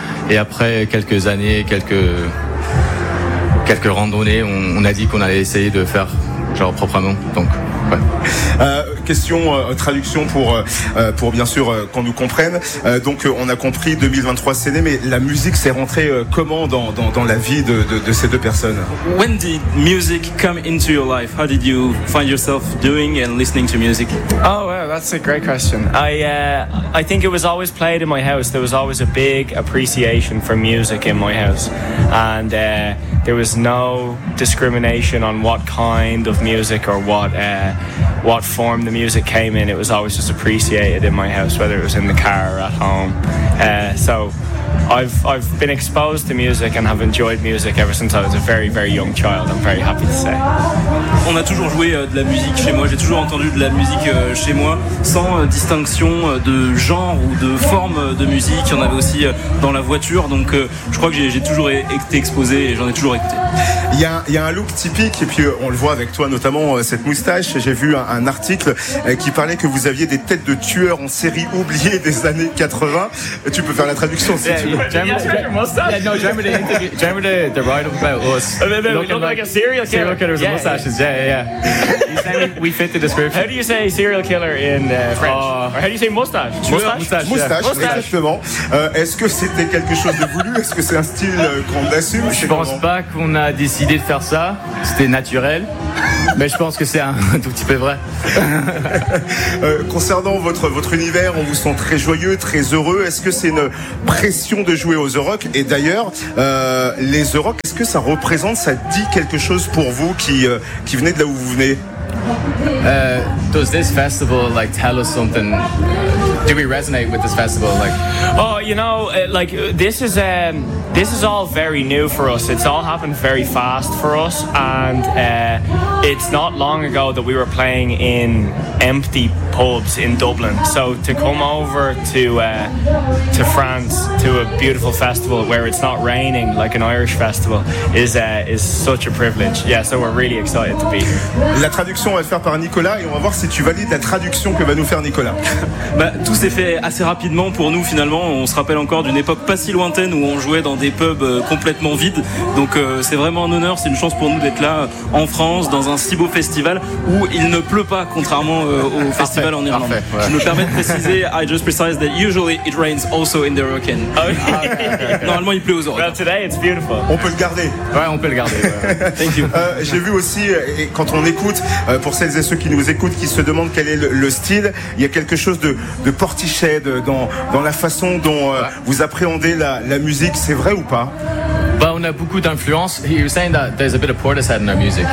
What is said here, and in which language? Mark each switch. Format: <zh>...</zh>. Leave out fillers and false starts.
<fr>Et après quelques années, quelques randonnées, on a dit qu'on allait essayer de faire genre proprement. Donc, ouais. Traduction pour bien sûr qu'on nous comprenne. Donc on a compris, 2023 c'est né, mais la musique s'est rentrée comment dans la vie de ces deux personnes?</fr> <en>When did music come into your life? How did you find yourself doing and listening to music? Oh wow, that's a great question. I think it was always played in my house. There was always a big appreciation for music in my house, and there was no discrimination on what kind of music or what form the music came in. It was always just appreciated in my house, whether it was in the car or at home. So I've been exposed to music and have enjoyed music ever since I was a very, very young child, I'm very happy to say.</en> <fr>On a toujours joué de la musique chez moi, j'ai toujours entendu de la musique chez moi, sans distinction de genre ou de forme de musique. Il y en avait aussi dans la voiture, donc je crois que j'ai toujours été exposé et j'en ai toujours écouté. Il y a un look typique, et puis on le voit avec toi notamment, cette moustache. J'ai vu un article qui parlait que vous aviez des têtes de tueurs en série oubliées des années 80. Tu peux faire la traduction si tu veux.</fr> <en>Do you remember the ride up about us? Serial killer with mustaches. Yeah. We fit the description. How do you say serial killer in French? Or how do you say mustache?</en> <fr>Moustache. Exactement. Est-ce que c'était quelque chose de voulu? Est-ce que c'est un style qu'on assume? Je pense pas qu'on a décidé de faire ça. C'était naturel. Mais je pense que c'est un tout petit peu vrai. Concernant votre univers, on vous sent très joyeux, très heureux. Est-ce que c'est une pression de jouer aux The Rock? Et d'ailleurs, les The Rock, est-ce que ça représente, ça dit quelque chose pour vous qui venez de là où vous venez?</fr> <en>Does this festival like tell us something? Do we resonate with this festival? Like, oh, you know, like this is all very new for us. It's all happened very fast for us, and it's not long ago that we were playing in empty pubs in Dublin. So to come over to France to a beautiful festival where it's not raining like an Irish festival is such a privilege. Yeah, so we're really excited to be here.</en> <fr>La traduction va faire par Nicolas et on va voir si tu valides la traduction que va nous faire Nicolas. Tout s'est fait assez rapidement pour nous finalement. On se rappelle encore d'une époque pas si lointaine où on jouait dans des pubs complètement vides. Donc c'est vraiment un honneur, c'est une chance pour nous d'être là en France dans un si beau festival où il ne pleut pas contrairement au festival en Irlande. Parfait, ouais. Je me permets de préciser,</fr> <en>I just precise that usually it rains also in the Rocken.</en> <fr>Normalement il pleut aux</fr> <en>oreilles. Well, today it's beautiful.</en> <fr>On peut le garder. Ouais, on peut le garder.</fr> <en>Thank you.</en> <fr>J'ai vu aussi, et quand on écoute, pour celles et ceux qui nous écoutent, qui se demandent quel est le style, il y a quelque chose de Portishead dans la façon dont vous appréhendez la musique, c'est vrai ou pas? On a beaucoup d'influence.</fr> <en>You're saying that there's a bit of Portishead in our music.</en>